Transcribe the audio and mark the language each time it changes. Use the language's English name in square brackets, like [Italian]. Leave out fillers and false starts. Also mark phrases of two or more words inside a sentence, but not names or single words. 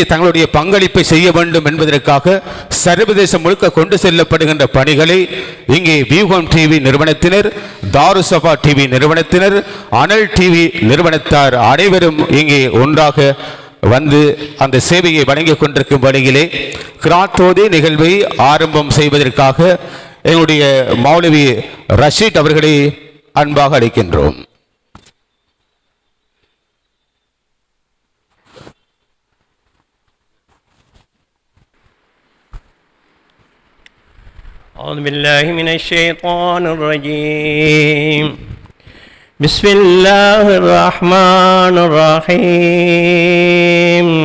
[Tamil] தங்களுடைய பங்களிப்பை செய்ய வேண்டும் என்பதற்காக சர்வதேசம் முழுக்க கொண்டு செல்லப்படுகின்ற பணிகளை இங்கே வியூகம் டிவி நிறுவனத்தினர், தாருசபா டிவி நிறுவனத்தினர், அனல் டிவி நிறுவனத்தார் அனைவரும் இங்கே ஒன்றாக வந்து அந்த சேவையை வழங்கிக் கொண்டிருக்கும் வழியிலே கிராத்தோதி நிகழ்வை ஆரம்பம் செய்வதற்காக எங்களுடைய மௌலவி ரஷீத் அவர்களை அன்பாக அழைக்கின்றோம். [Arabic] أعوذ بالله من الشيطان الرجيم. بسم الله الرحمن الرحيم.